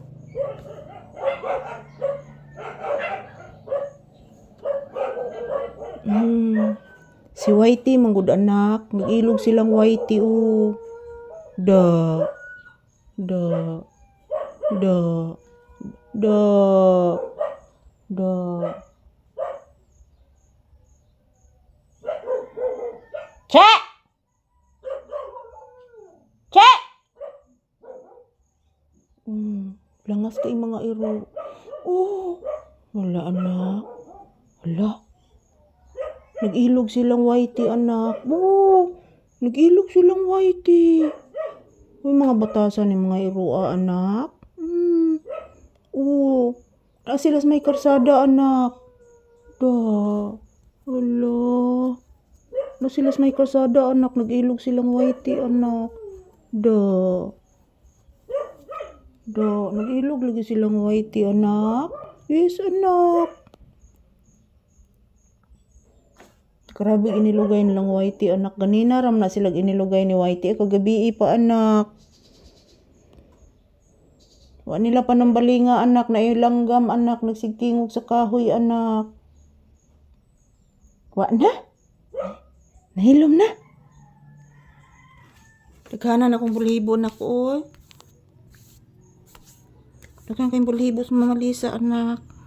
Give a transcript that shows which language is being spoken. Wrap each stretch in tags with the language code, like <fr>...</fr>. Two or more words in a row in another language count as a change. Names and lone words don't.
<ceb>Si Whitey manggod anak, nag-ilog silang Whitey oh. Da. Da. Da. Da. Da. Che! Che! Langas kay mga iro. Oh, wala anak. Wala. Nag-ilog silang Whitey, anak. Oh, nag-ilog silang Whitey. Uy, mga batasan ni mga iroa, anak. Oh, sila may karsada, anak. Da. Wala. Sila may karsada, anak. Nag-ilog silang Whitey, anak. Da. Da. Nag-ilog lagi silang Whitey, anak. Yes, anak. Grabe inilugay nilang Whitey, anak. Ganina ram na sila inilugay ni Whitey. Kagabi pa, anak. Wa nila pa ng balinga, anak. Na ilanggam, anak. Nagsigtingog sa kahoy, anak. Wa na? Nahilom na? Taghanan akong bulhibo, anak. Oy. Taghanan kayong bulhibo sa Mama Lisa, anak.</ceb>